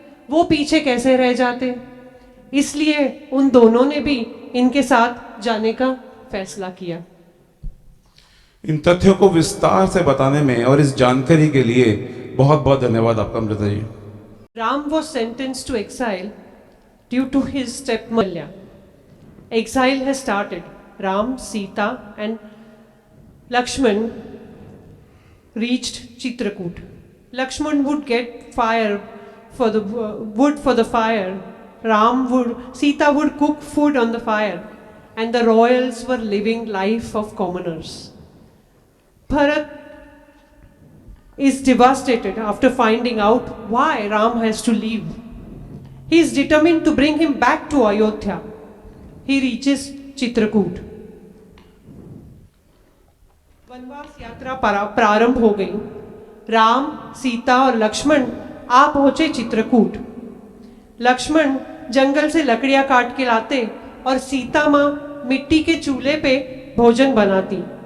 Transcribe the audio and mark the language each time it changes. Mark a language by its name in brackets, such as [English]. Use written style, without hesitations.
[Hindi] वो पीछे कैसे रह जाते? इसलिए उन दोनों ने भी इनके साथ जाने का फैसला किया। इन तथ्यों को विस्तार से बताने में और इस जानकारी के लिए बहुत बहुत धन्यवाद आपका Amrita ji. [English] Ram was sentenced to exile due to his stepmother. Exile has started. Ram, Sita and Lakshman reached Chitrakoot. Lakshman would get fire for the wood for the fire. Sita would cook food on the fire, and the royals were living life of commoners. Bharat is devastated after finding out why Ram has to leave. He is determined to bring him back to Ayodhya. He reaches Chitrakoot. [Hindi] वनवास यात्रा प्रारंभ हो गई। राम, सीता और लक्ष्मण आ पहुंचे चित्रकूट। लक्ष्मण जंगल से लकड़ियां काट के लाते और सीता मां मिट्टी के चूल्हे पे भोजन बनाती।